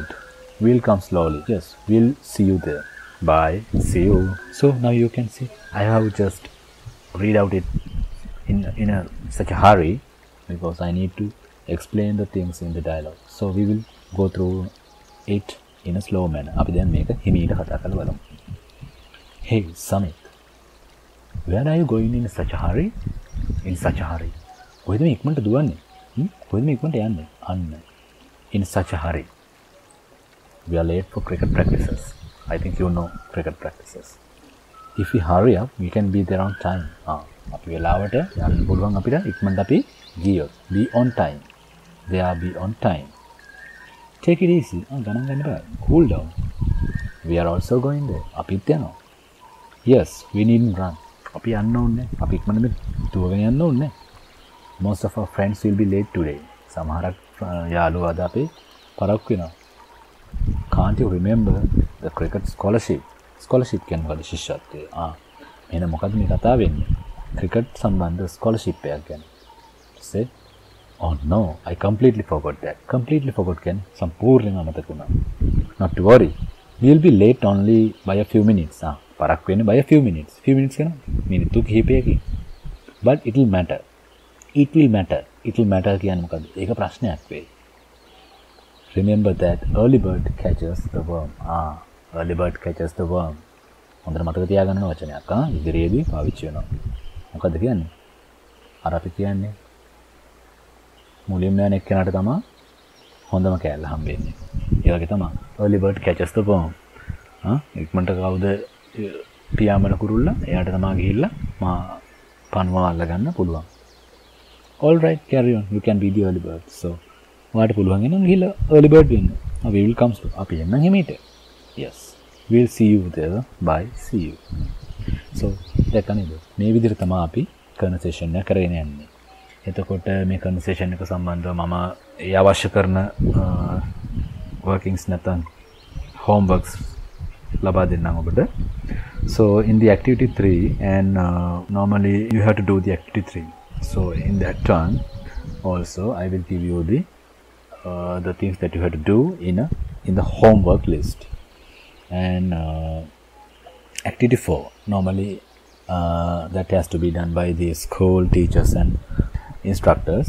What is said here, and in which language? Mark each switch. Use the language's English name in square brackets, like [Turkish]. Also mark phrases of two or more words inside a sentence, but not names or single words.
[English] We'll come slowly. Yes, we'll see you there. Bye. See you. So now you can see. I have just read out it in such a hurry because I need to explain the things in the dialogue. So we will go through it in a slow manner. [Sinhala] අපි දැන් මේක හිමීට කතා කරලා බලමු. [English] Hey Samit, where are you going in such a hurry? In such a hurry. [Sinhala] කොහෙද මේ ඉක්මනට දුවන්නේ? කොහෙද මේ ඉක්මනට යන්නේ? අන්න. [English] In such a hurry. We are late for cricket practices. I think you know cricket practices. If we hurry up, we can be there on time. [Sinhala] අපි වෙලාවට යන්න පුළුවන් අපිට ඉක්මනට අපි ගියොත්. [English] Be on time. There be on time. Take it easy. [Sinhala] ගණන් ගන්න බෑ. [English] Cool down. We are also going there. [Sinhala] අපිත් යනවා. [English] Yes, we needn't run. [Sinhala] අපි යන්න ඕනේ. අපි ඉක්මනට දුවගෙන යන්න ඕනේ. [English] Most of our friends will be late today. [Sinhala] සමහරක් යාළුවෝ අද අපේ පරක්කු වෙනවා. [English] Can't you remember the cricket scholarship? [Sinhala] Scholarship කියන්නේ මොකද ශිෂ්‍යත්වය? එහෙනම් මොකද්ද මේ කතාව වෙන්නේ? cricket සම්බන්ධ scholarship එකක් ගැන. [English] Say, oh no, I completely forgot that. Completely forgot [Sinhala] කියන්නේ සම්පූර්ණයෙන්ම අමතක වුණා. [English] Not to worry. We will be late only by a few minutes. [Sinhala] පරක්කු වෙන්නේ [English] by a few minutes. Few minutes [Sinhala] කියන මිනිත්තු කිහිපයකින්. [English] But it will matter. It will matter. It will matter [Sinhala] කියන්නේ මොකද්ද? ඒක ප්‍රශ්නයක් වෙයි. [English] Remember that early bird catches the worm. Early bird catches the worm. [Sinhala] හොඳට මතක තියාගන්න ඕන වචනයක්. ඉදිරියේදී පාවිච්චි වෙනවා. මොකද්ද කියන්නේ? අර අපි කියන්නේ මුලින්ම යන එක්කෙනාට තමයි හොඳම කෑල්ල හම්බෙන්නේ. ඒ වගේ තමයි [English] early bird catches the worm. [Sinhala] ඉක්මනට කවුද පියාඹන කුරුල්ලා? එයාට තමයි ගිහිල්ලා පණුව අල්ලගන්න පුළුවන්. [English] All right, carry on. You can be the early bird. So [Sinhala] ඔයාට පුළුවන් නම් ගිහිල්ලා [English] early bird වෙන්න. We will come to. [Sinhala] අපි එන්නම් හිමීට. [English] Yes. We'll see you there. Bye. See you. So [Sinhala] දැක්ක නේද? මේ විදිහට තමයි අපි conversation එක කරගෙන යන්නේ. එතකොට මේ conversation එක සම්බන්ධව මම ඒ අවශ්‍ය කරන workings නැත්නම් homeworks ලබා දෙන්නම් ඔබට. [English] So in the activity 3 and normally you have to do the activity 3. So in that one also I will give you the things that you have to do in the homework list. And activity 4 normally that has to be done by the school teachers and instructors.